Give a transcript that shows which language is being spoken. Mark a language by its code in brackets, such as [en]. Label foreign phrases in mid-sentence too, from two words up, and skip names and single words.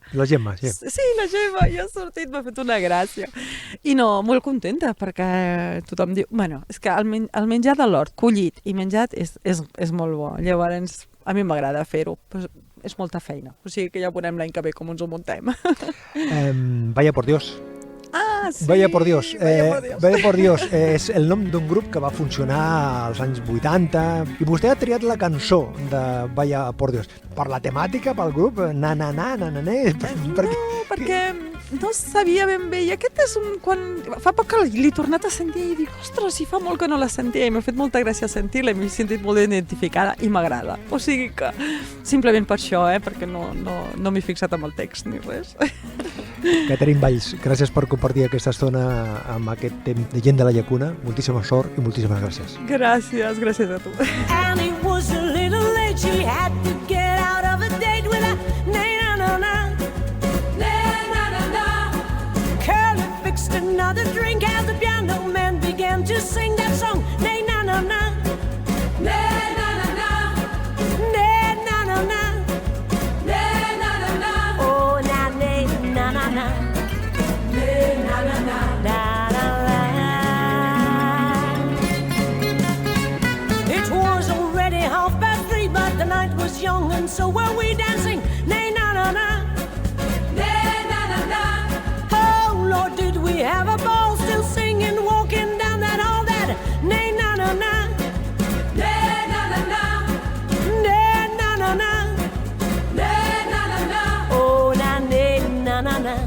[ca] La Gemma, sí. Sí, la Gemma, i ha sortit, m'ha fet una gràcia. I no, molt contenta, perquè tothom diu... Bueno, és que el menjar de l'hort, collit i menjat, és molt bo. Llavors, a mi m'agrada fer-ho. Pues, és molta feina. O sigui que ja veurem l'any que ve com ens ho muntem. [es] Vaya por Dios. Ah, sí! Vaya por Dios. Vaya por Dios. [ca] És el nom d'un grup que va funcionar als anys 80 i vostè ha triat la cançó de Vaya por Dios. Per la temàtica, pel grup? Na, perquè no sabia ben bé. I aquest és fa poc que l'he tornat a sentir i dic, ostres, si fa molt que no la sentia i m'ha fet molta gràcia sentir-la i m'he sentit molt identificada i m'agrada. O sigui que simplement per això, perquè no m'he fixat amb el text ni res. Catherine Valls, gràcies per compartir aquesta estona amb aquest temps de gent de la llacuna. Moltíssima sort i moltíssimes gràcies. Gràcies a tu. [en] Annie was a little late, she had to get out of a date with a na-na-na-na. Na-na-na-na. Curly fixed another drink as the piano man began to sing that song. Na-na-na-na. Na-na-na-na. Na-na-na-na. Na-na-na-na. Oh, na-na-na-na. Na-na-na-na. It was already 3:30, but the night was young and so were we dancing. Na-na-na-na. Na-na-na-na. Oh, Lord, did we have a ball, still singing, walking down that hall, that na-na-na-na. Na-na-na-na. Na-na-na-na. Na-na-na-na. Oh, na-na-na-na.